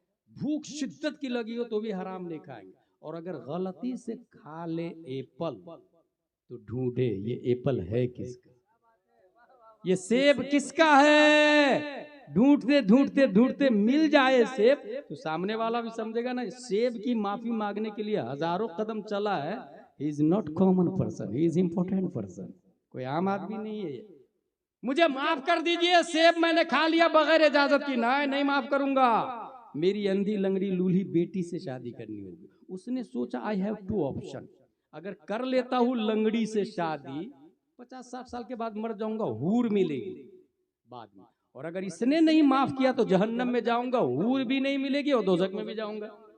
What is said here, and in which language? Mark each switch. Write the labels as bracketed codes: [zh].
[hi] भूख शिद्दत की लगी हो तो भी हराम नहीं खाएंगे, और अगर गलती से खा ले एप्पल तो ढूंढे ये एप्पल है किसका, ये सेब किसका है। ढूंढते ढूंढते ढूंढते मिल जाए सेब तो सामने वाला भी समझेगा ना, सेब की माफी मांगने के लिए हजारों कदम चला है। [en] He is not common person, he is important person। [hi] कोई आम आदमी नहीं है। मुझे माफ कर दीजिए, सेब मैंने खा लिया बगैर इजाजत की। नहीं माफ करूंगा, मेरी अंधी लंगड़ी लूली बेटी से शादी करनी होगी। उसने सोचा [en] I have 2 option, [hi] अगर कर लेता हूँ लंगड़ी से शादी 50-60 साल के बाद मर जाऊंगा, हूर मिलेगी बाद में, और अगर इसने नहीं माफ किया तो जहन्नम में जाऊंगा, हूर भी नहीं मिलेगी और दोजख में भी जाऊंगा।